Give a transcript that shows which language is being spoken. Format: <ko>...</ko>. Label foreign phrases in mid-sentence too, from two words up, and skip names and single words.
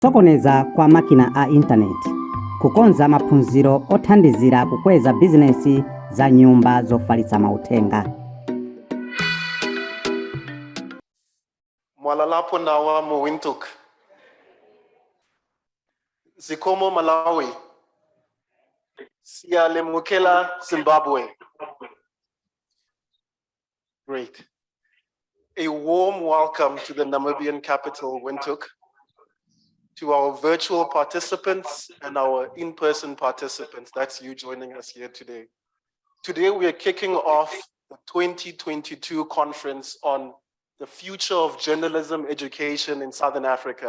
<ny>Sokoneza kwa makina a intaneti kukonza maphunziro othandizira kukweza bizinesi za nyumba zofalitsa mauthenga.</ny> <ng>Mwalalapo nawa mu Windhoek.</ng> <ny>Zikomo Malawi.</ny> <nd>Siyalemukela Zimbabwe.</nd> <en>Great. A warm welcome to the Namibian capital, Windhoek, to our virtual participants and our in-person participants. That's you joining us here today. Today we are kicking off the 2022 conference on the future of journalism education in Southern Africa.</en>